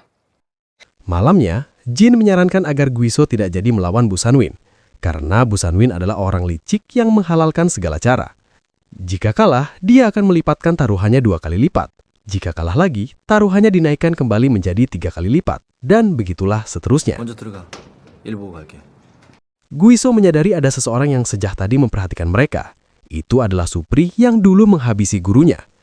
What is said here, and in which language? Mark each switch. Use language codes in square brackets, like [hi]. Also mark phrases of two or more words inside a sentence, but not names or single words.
[id] Malamnya, Jin menyarankan agar Guiso tidak jadi melawan Bu Sanwin, karena Bu Sanwin adalah orang licik yang menghalalkan segala cara. Jika kalah, dia akan melipatkan taruhannya 2 kali lipat. Jika kalah lagi, taruhannya dinaikkan kembali menjadi 3 kali lipat, dan begitulah seterusnya. [ko] 먼저 들어가. 일 보고 갈게. [id] Guiso menyadari ada seseorang yang sejak tadi memperhatikan mereka. Itu adalah Supri yang dulu menghabisi gurunya.